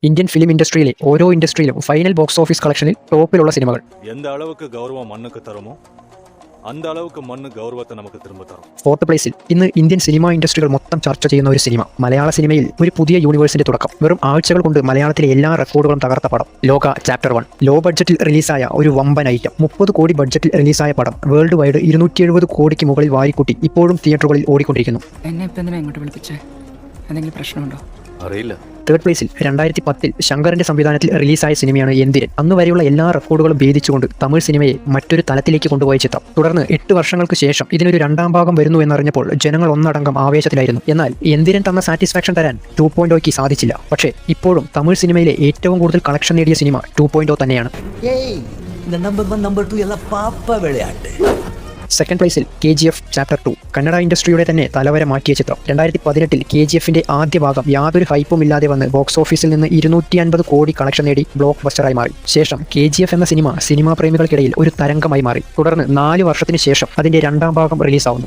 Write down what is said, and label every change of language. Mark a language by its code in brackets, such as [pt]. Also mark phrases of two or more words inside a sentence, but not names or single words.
[ml] ഇന്ത്യൻ ഫിലിം ഇൻഡസ്ട്രിയിലെ ഓരോ ഇൻഡസ്ട്രിയിലും ഫൈനൽ ബോക്സ് ഓഫീസ് കളക്ഷനിൽ ടോപ്പിലുള്ള സിനിമകൾ. [ta] எந்த அளவுக்கு கௌரவம் மண்ணுக்கு தருமோ அந்த அளவுக்கு மண்ணு கௌரவத்தை நமக்கு திரும்ப தரும். [ml] ഫോർത്ത് പ്ലേസിൽ ഇന്ന് ഇന്ത്യൻ സിനിമാ ഇൻഡസ്ട്രികൾ മൊത്തം ചർച്ച ചെയ്യുന്ന ഒരു സിനിമ. മലയാള സിനിമയിൽ ഒരു പുതിയ യൂണിവേഴ്സിന്റെ തുടക്കം. വെറും ആഴ്ചകൾ കൊണ്ട് മലയാളത്തിലെ എല്ലാ റെക്കോർഡുകളും തകർത്ത പടം ലോക ചാപ്റ്റർ 1. ലോ ബഡ്ജറ്റിൽ റിലീസായ ഒരു വമ്പൻ ഐറ്റം. 30 കോടി ബഡ്ജറ്റിൽ റിലീസായ പടം വേൾഡ് വൈഡ് 270 കോടിക്ക് മുകളിൽ വാരിക്കൂട്ടി ഇപ്പോഴും തിയേറ്ററുകളിൽ ഓടിക്കൊണ്ടിരിക്കുന്നു. എന്നെ ഇപ്പം എന്തിനാ ഇങ്ങോട്ട് വിളിപ്പിച്ചേ? എന്തെങ്കിലും പ്രശ്നമുണ്ടോ? അറിയില്ല. തേർഡ് പ്ലേസിൽ 2010 ശങ്കറിന്റെ സംവിധാനത്തിൽ റിലീസായ സിനിമയാണ് എന്തിരൻ. അന്ന് വരെയുള്ള എല്ലാ റെക്കോർഡുകളും ഭേദിച്ചുകൊണ്ട് തമിഴ് സിനിമയെ മറ്റൊരു തലത്തിലേക്ക് കൊണ്ടുപോയ ചിത്രം. തുടർന്ന് 8 വർഷങ്ങൾക്ക് ശേഷം ഇതിനൊരു രണ്ടാം ഭാഗം വരുന്നു എന്നറിഞ്ഞപ്പോൾ ജനങ്ങൾ ഒന്നടങ്കം ആവേശത്തിലായിരുന്നു. എന്നാൽ എന്തിരൻ തന്ന സാറ്റിസ്ഫാക്ഷൻ തരാൻ 2.0ക്ക് സാധിച്ചില്ല. പക്ഷേ ഇപ്പോഴും തമിഴ് സിനിമയിലെ ഏറ്റവും കൂടുതൽ കളക്ഷൻ നേടിയ സിനിമ 2.0 തന്നെയാണ്. [ta] இந்த நம்பர் 1 நம்பர் 2 எல்லாம் பாப்பா விளையாட்டு. [ml] സെക്കൻഡ് പ്ലേസിൽ KGF ചാപ്റ്റർ 2. കന്നഡ ഇൻഡസ്ട്രിയുടെ തന്നെ തലവര മാറ്റിയ ചിത്രം. 2018 KGFന്റെ ആദ്യ ഭാഗം യാതൊരു ഹൈപ്പും ഇല്ലാതെ വന്ന് ബോക്സ് ഓഫീസിൽ നിന്ന് 250 കോടി കളക്ഷൻ നേടി ബ്ലോക്ക് ബസ്റ്ററായി മാറി. ശേഷം KGF എന്ന സിനിമാ പ്രേമികൾക്കിടയിൽ ഒരു തരംഗമായി മാറി. തുടർന്ന് 4 വർഷത്തിന് ശേഷം അതിന്റെ രണ്ടാം ഭാഗം റിലീസാവുന്നു.